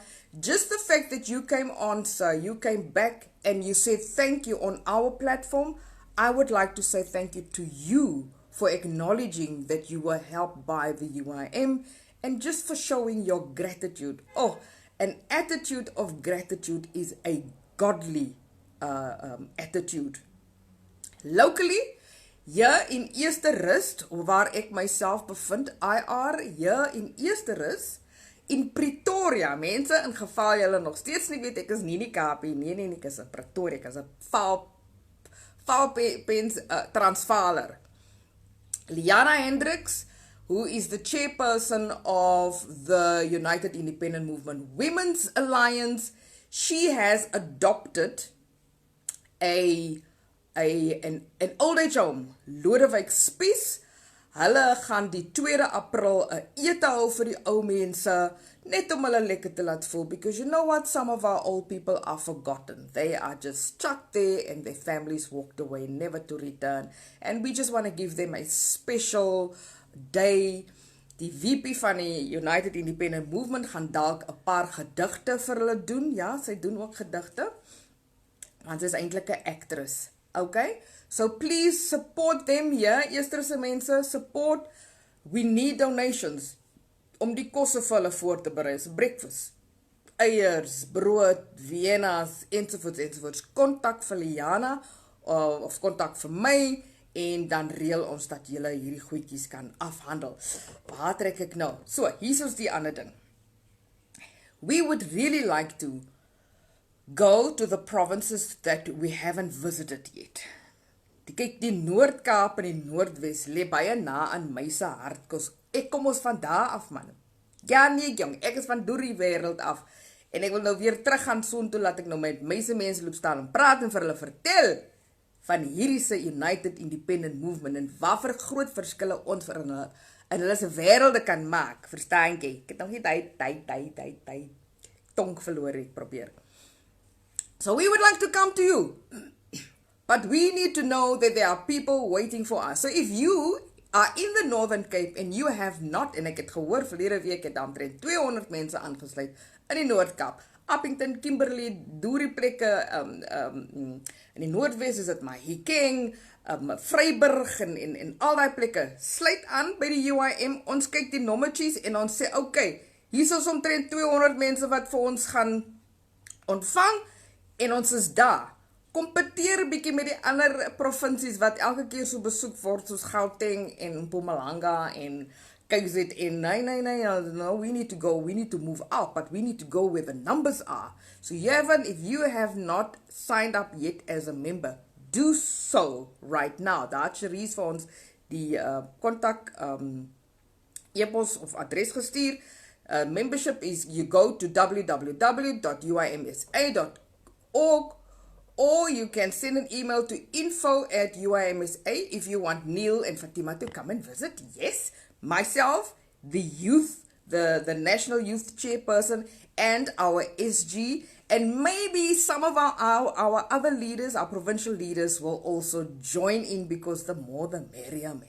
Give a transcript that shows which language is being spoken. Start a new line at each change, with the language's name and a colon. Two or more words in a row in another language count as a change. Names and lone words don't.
English: Just the fact that you came on, sir, you came back and you said thank you on our platform, I would like to say thank you to you for acknowledging that you were helped by the UIM, and just for showing your gratitude. Oh, an attitude of gratitude is a godly attitude. Locally,
Afrikaans: hier in Eersterus, waar ek myself bevind, IR, hier in Eersterus, in Pretoria, mense, in geval julle nog steeds nie weet, ek is nie in die Kaapie, nee, ek is in Pretoria, ek is een Vaalpens Transvaaler.
English: Liana Hendricks, who is the chairperson of the United Independent Movement Women's Alliance, she has adopted an old age home, Lodewijk Spies.
Afrikaans: Hulle gaan die 2 April 'n ete hou vir die ou mense, net om hulle lekker te laat voel,
English: because you know what, some of our old people are forgotten. They are just stuck there and their families walked away, never to return. And we just want to give them a special day.
Afrikaans: Die VP van die United Independent Movement gaan dalk 'n paar gedigte vir hulle doen. Ja, sy doen ook gedigte. Want sy is eintlik 'n actress.
English: Okay? So please support them here.
Afrikaans: Eersterse mense,
English: support. We need donations
Afrikaans: om die kosse vir hulle voor te berei. So breakfast, eiers, brood, Vienna's, ensovoorts. Kontak vir Liana of kontak vir my, en dan reël ons dat julle hierdie goedjies kan afhandel. Waar trek ek nou? So, hier is die ander ding.
English: We would really like to go to the provinces that we haven't visited yet.
Afrikaans: Kyk, die Noord-Kaap en die Noordwes lê baie na aan my se hart, kos ek kom ons van daar af, man. Ja nee, jong, ek is van deur die wêreld af, en ek wil nou weer terug gaan soontoe, laat ek nou met my se mense loop staan en praat en vir hulle vertel van hierdie se United Independent Movement, en watter groot verskille ons vir hulle se wêrelde kan maak, verstaan jy? Ek het nog nie tyd tonk verloor het probeer.
English: So we would like to come to you, but we need to know that there are people waiting for us. So if you are in the Northern Cape and you have not,
Afrikaans: en ek het gehoor verlede week het omtrent 200 mense aangesluit in die Noord-Kaap, Appington, Kimberley, doorie plekke, in die Noordwes is dit Mahikeng, Vryburg en al die plekke. Sluit aan by die UIM, ons kyk die nommertjies en ons sê, okay, hier is omtrent 200 mense wat vir ons gaan ontvang, en ons is daar. Kompeteer bietjie met die ander provinsies wat elke keer so besoek word, soos Gauteng en Mpumalanga en KZN.
English: En no, we need to move out, but we need to go where the numbers are. So if you have not signed up yet as a member, do so right now.
Afrikaans: Daar het Cherise vir ons die kontak e-pos of adres gestuur.
English: Membership is, you go to www.uimsa.org, or you can send an email to info@uimsa if you want Neil and Fatima to come and visit. Yes, myself, the youth, the National Youth Chairperson, and our SG, and maybe some of our other leaders, our provincial leaders, will also join in, because the more the merrier, man.